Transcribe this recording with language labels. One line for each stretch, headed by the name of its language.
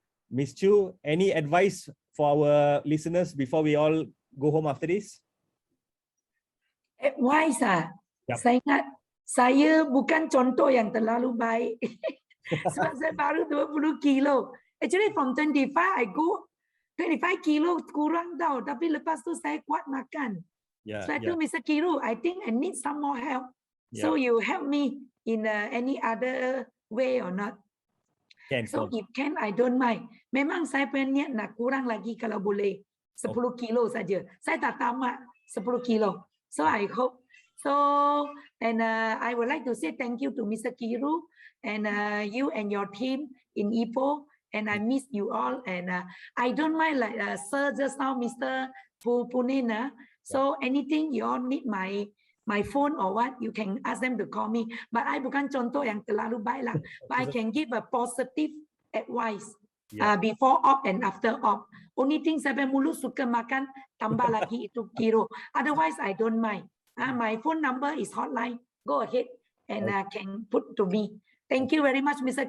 English: Miss Chu, any advice for our listeners before we all go home after this? Advice Yep.
Malay: Saya ingat saya bukan contoh yang terlalu baik. Sebab saya baru 20 kilo.
English: Actually from 25 I go 25
Malay: kilo kurang tau. Tapi lepas tu saya kuat makan.
English: So I told Mr. Kiru, I think I need some more help. So you help me in any other way or not? So if can, I don't mind.
Malay: Memang saya punya niat nak kurang lagi kalau boleh. 10 kilo saja. Saya tak tamat 10 kilo.
English: So I hope. So, and I would like to say thank you to Mr. Kiru and you and your team in Ipoh. And I miss you all. And I don't mind like Sir just now, Mr. Punina. So anything you all need my phone or what, you can ask them to call me. But I
Malay: bukan contoh yang terlalu baik lah.
English: But I can give a positive advice before op and after op. Only thing
Malay: saya mulut suka makan, tambah lagi itu kilo.
English: Otherwise I don't mind. My phone number is hotline. Go ahead and can put to me. Thank you very much, Mr.